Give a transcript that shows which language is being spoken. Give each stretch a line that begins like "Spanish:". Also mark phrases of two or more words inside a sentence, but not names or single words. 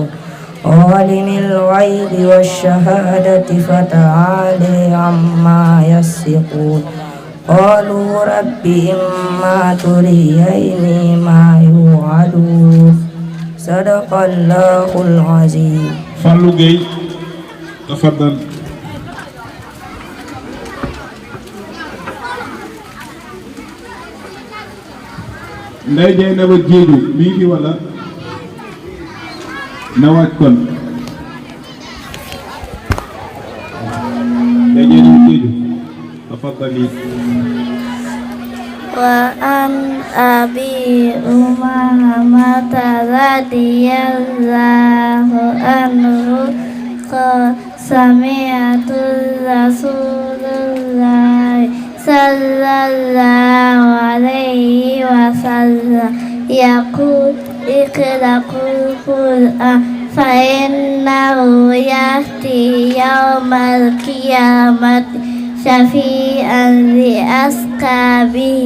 Arabic: عالم الغيب والشهادة فتعالى عما يصفون. قالوا رب إما تريني ما يوعدون. صدق الله العظيم. Fallou Gueye تفضل.
Wolof: Ndeye Dieynaba Diédhiou mi ngi wala na waaj kon.
Arabic: Ndeye Dieynaba Diédhiou تفضلي. وعن أبي أمامة رضي الله عنه قال سمعت رسول الله صلى الله عليه وسلم يقول اقرأ القرآن فإنه يأتي يوم القيامة شفيعا لأصحابه.